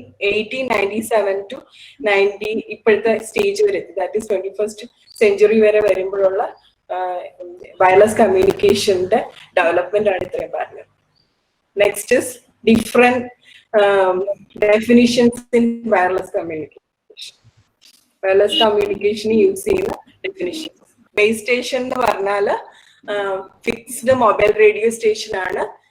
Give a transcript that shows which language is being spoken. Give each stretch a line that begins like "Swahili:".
Malayalam: 1897 to 90 ഇപ്പോഴത്തെ stage വരെ എത്തി,
English: that is 21st century
Malayalam: വരെ വരുമ്പോഴുള്ള വയർലെസ് കമ്മ്യൂണിക്കേഷന്റെ ഡെവലപ്മെന്റ് ആണ് ഇത്രയും പറഞ്ഞത്.
English: Next is different definitions in wireless communication.
Malayalam: Wireless communication use ചെയ്യുന്ന definitions. Base station എന്ന് പറഞ്ഞാൽ ഫിക്സ്ഡ് മൊബൈൽ റേഡിയോ സ്റ്റേഷൻ ആണ്.